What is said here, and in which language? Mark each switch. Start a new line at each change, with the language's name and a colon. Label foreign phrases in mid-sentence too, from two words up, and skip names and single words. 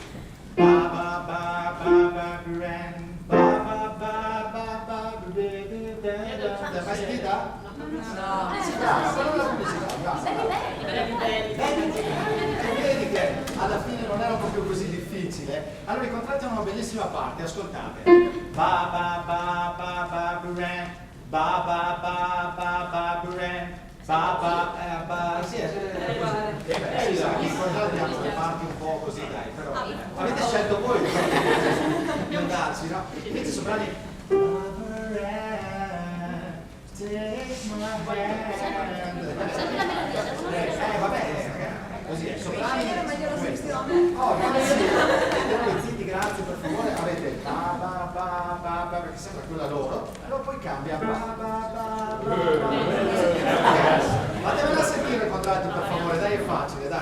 Italian: Mai sentita? No. Vedi che alla fine non era proprio così difficile. Allora i contratti hanno una bellissima parte, ascoltate. Ba ba ba ba ba buran, ba ba ba ba ba buran, ba ba ba. Sì, i contratti hanno le parti un po' così, dai, però avete scelto voi di andarci, no? Invece i soprani
English: take my hand.
Italian: Vabbè, così è, soprani. Oh, zitti, grazie per favore. Avete ba ba ba ba ba perché sembra quella loro. Allora poi cambia ba ba ba ba ba. Fatemela sentire il contratto per favore, dai, è facile, dai.